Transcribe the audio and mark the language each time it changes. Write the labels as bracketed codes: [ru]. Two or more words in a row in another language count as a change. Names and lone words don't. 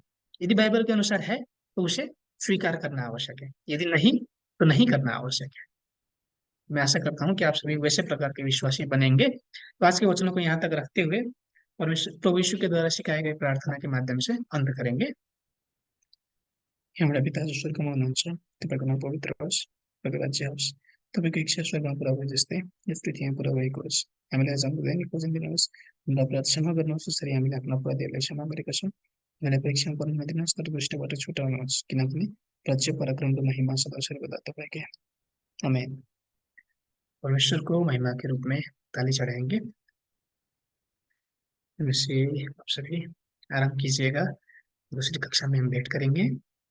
[hi] यदि बाइबल के अनुसार है तो उसे स्वीकार करना आवश्यक है, यदि नहीं तो नहीं करना आवश्यक है। मैं आशा करता हूँ कि आप सभी वैसे प्रकार के विश्वासी बनेंगे। तो आज के वचनों को यहाँ तक रखते हुए और प्रभु यीशु के द्वारा सिखाए गए प्रार्थना के माध्यम से अंत करेंगे। [ne] हे हमारा पिता जो स्वर्गमा हुनुहुन्छ, तपाईँको नाम पवित्र होस्, तपाईँको राज्य होस्, तपाईँको इच्छा स्वर्गमा पुरा भए जस्तै यस पृथ्वीमा पुरा भएको होस्। हामीलाई आज हाम्रो दैनिक भोजन दिनुहोस्, हाम्रो अपराध क्षमा गर्नुहोस् जसरी हामीले आफ्ना अपराधीहरूलाई क्षमा गरेका छौँ। हामीलाई परीक्षामा पर्न नदिनुहोस् तर दुष्टबाट छुटाउनुहोस्, किनभने राज्य, पराक्रम र महिमा सदा सर्वदा तपाईँकै। आमेन। [hi] परमेश्वर को महिमा के रूप में ताली चढ़ाएंगे। वैसे आप सभी आराम कीजिएगा, दूसरी कक्षा में हम भेंट करेंगे।